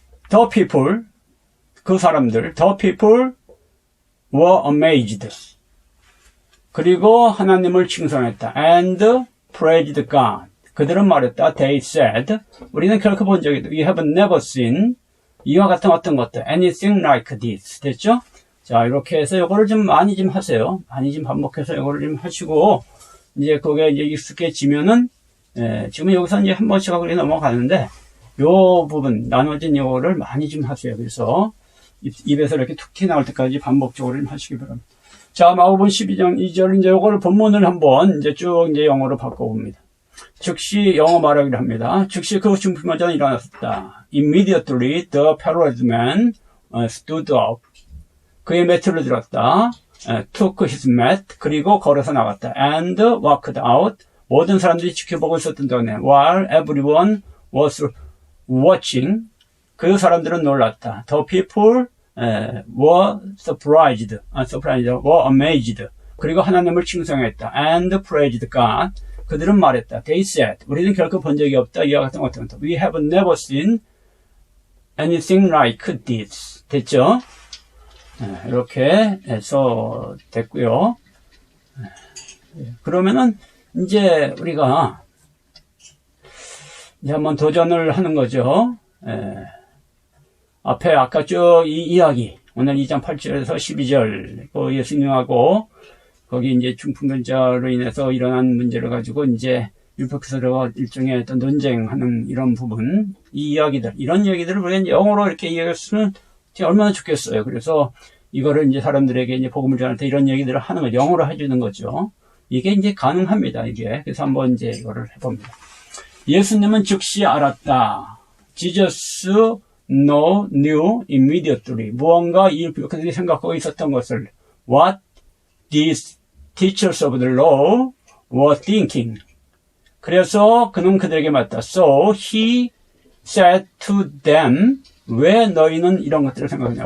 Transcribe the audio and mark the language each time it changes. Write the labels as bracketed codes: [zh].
[en] The people, [ko] 그 사람들, [en] the people were amazed. [ko] 그리고 하나님을 칭송했다. [en] and praised God. [ko] 그들은 말했다. [en] They said, [ko] 우리는 결코 본 적이 없다. [en] We have never seen [ko] 이와 같은 어떤 것들. [en] anything like this. [ko] 됐죠? 자, 이렇게 해서 이거를 좀 많이 좀 하세요. 많이 좀 반복해서 이거를 좀 하시고, 이제 그게 이제 익숙해지면은, 지금 여기서 이제 한 번씩 하고 넘어가는데, 요 부분, 나눠진 요거를 많이 좀 하세요. 그래서, 입에서 이렇게 툭 튀어나올 때까지 반복적으로 좀 하시기 바랍니다. 자, 마가복음 12장 2절, 이제 요거를 본문을 한번 이제 쭉 이제 영어로 바꿔봅니다. 즉시 영어 말하기를 합니다. 즉시 그 중풍병자는 일어났다. [en] Immediately the paralyzed man stood up. [ko] 그의 매트를 들었다. [en] took his mat. [ko] 그리고 걸어서 나갔다. [en] and walked out. [ko] 모든 사람들이 지켜보고 있었던 동안에 [en] while everyone was watching. [ko] 그 사람들은 놀랐다. [en] The people were surprised, were amazed. [ko] 그리고 하나님을 칭송했다. [en] And praised God. [ko] 그들은 말했다. [en] They said, [ko] 우리는 결코 본 적이 없다. 이와 같은 것들. [en] We have never seen anything like this. [ko] 됐죠? 이렇게 해서 됐고요. 그러면은 이제 우리가 이제 한번 도전을 하는 거죠. 앞에 아까 쭉 이 이야기, 오늘 2장 8절에서 12절, 그 예수님하고 거기 이제 중풍변자로 인해서 일어난 문제를 가지고 이제 율법교사들과 일종의 어떤 논쟁하는 이런 부분, 이 이야기들, 이런 얘기들을 우리가 영어로 이렇게 이야기했으면 얼마나 좋겠어요. 그래서 이거를 이제 사람들에게 이제 복음을 전할 때 이런 얘기들을 하는 거, 영어로 해주는 거죠. 이게 이제 가능합니다, 이게. 그래서 한번 이제 이거를 해봅니다. 예수님은 즉시 알았다. [en] Jesus knew immediately. [ko] 무언가 이 율법교사들이 생각하고 있었던 것을 [en] what these teachers of the law were thinking. [ko] 그래서 그는 그들에게 말했다. [en] So he said to them, [ko] 왜 너희는 이런 것들을 생각하냐?